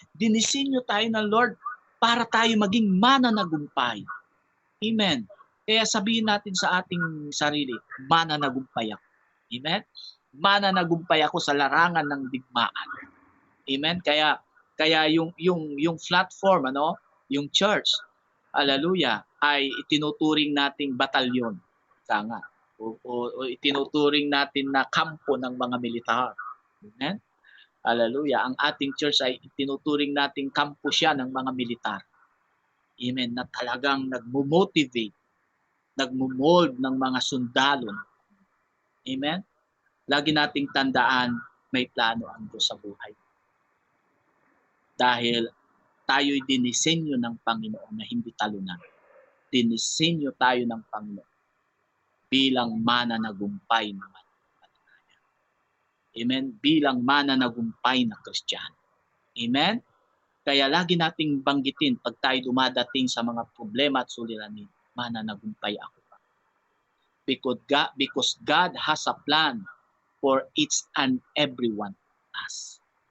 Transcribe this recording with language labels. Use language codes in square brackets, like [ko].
[tl] Dinisenyo tayo ng Lord para tayo maging mananagumpay. Amen? Kaya sabihin natin sa ating sarili, mananagumpay ako. Amen? Mananagumpay ako sa larangan ng digmaan. Amen? Kaya yung platform, yung church, hallelujah, ay itinuturing nating batalyon. Nga. O itinuturing natin na kampo ng mga militar. Amen? Hallelujah. Ang ating church ay itinuturing nating kampo siya ng mga militar. Amen. Na talagang nagmo-motivate, nagmo-mold ng mga sundalo. Amen? Lagi nating tandaan, may plano ang Diyos sa buhay. Dahil tayo'y dinisenyo ng Panginoon na hindi talunan. Dinisenyo tayo ng Panginoon bilang mananagumpay na mananampalataya. Amen? Bilang mananagumpay na Kristiyano. Amen? Kaya lagi nating banggitin pag tayo dumadating sa mga problema at suliranin, mananagumpay ako pa. [en] Because God has a plan for each and every one of us.